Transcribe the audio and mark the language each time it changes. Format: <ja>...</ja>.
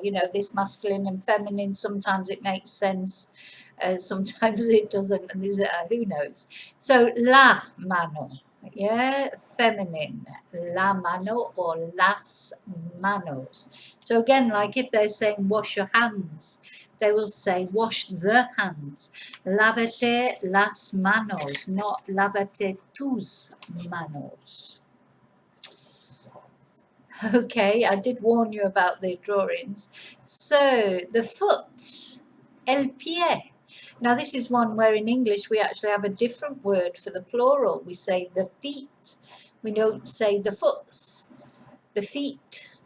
<en>You know, this masculine and feminine, sometimes it makes sense, sometimes it doesn't, and who knows. So la mano, yeah, feminine, la mano or las manos. So again, like if they're saying wash your hands, they will say wash the hands.</en> <es>Lávate las manos, not lávate tus manos.</es> <en>Okay, I did warn you about the drawings. So the foot, el pie. Now this is one where in English we actually have a different word for the plural. We say the feet. We don't say the foots, the feet.</en>